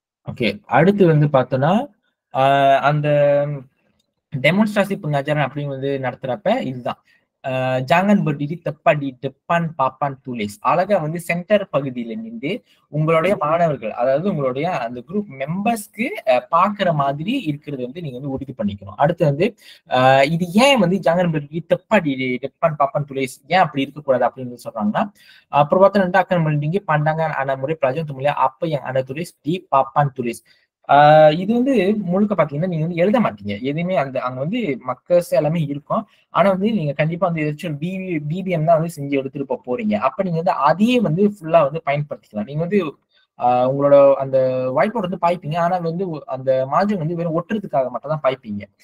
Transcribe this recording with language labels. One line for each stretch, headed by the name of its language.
Tamil: Okay, அடுத்து வந்து பார்த்தோம்னா அந்த டெமோன்ஸ்ட்ரேஷன் pengajaran அப்படின்னு வந்து நடத்துறப்ப இதுதான்
Malay: jangan berdiri tepat di depan papan tulis.
Tamil: அழகா வந்து சென்டர் பகுதியில நின்று உங்களுடைய மாணவர்கள், அதாவது உங்களுடைய அந்த குரூப் மெம்பர்ஸ்க்கு பாக்குற மாதிரி இருக்கிறது வந்து நீங்க வந்து உறுதி பண்ணிக்கணும். அடுத்து வந்து இது ஏன் வந்து
Malay: jangan berdiri tepat di depan papan tulis
Tamil: ஏன் அப்படி இருக்கக்கூடாது அப்படின்னு சொல்றாங்கன்னா,
Malay: perbuatan anda akan melindungi pandangan anak murid pelajar untuk melihat apa yang anda tulis di papan tulis.
Tamil: இது வந்து முழுக்க பாத்தீங்கன்னா நீங்க வந்து எழுத மாட்டீங்க எதுவுமே. அங்க வந்து மக்கள்ஸ் எல்லாமே இருக்கும். ஆனா வந்து நீங்க கண்டிப்பா வந்து ஏதாச்சும் பிபிஎம் தான் வந்து செஞ்சு எடுத்துட்டு போறீங்க. அப்ப நீங்க வந்து அதையே வந்து ஃபுல்லா வந்து பயன்படுத்திக்கலாம். நீங்க வந்து உங்களோட அந்த ஒயிட் போர்டு வந்து பாய்ப்பீங்க. ஆனா வந்து அந்த மார்ஜின் வந்து வெறும் ஒட்டுறதுக்காக மட்டும் தான் பாய்ப்பீங்க.